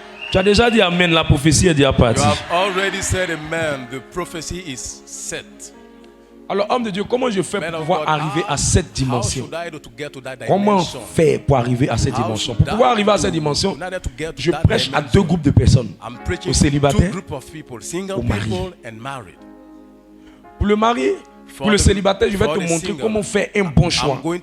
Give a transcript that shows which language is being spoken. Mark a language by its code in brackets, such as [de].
[fr] Tu as déjà dit amen, la prophétie est déjà partie. [en] You have already said amen, the prophecy is set. [fr] Alors homme de Dieu, comment je fais pour pouvoir arriver à cette dimension? Comment faire pour arriver à cette dimension? Pour pouvoir arriver à cette dimension, je prêche à deux groupes de personnes. Aux célibataires, aux mariés. Pour le mari, pour le célibataire, je vais te montrer comment faire un bon choix.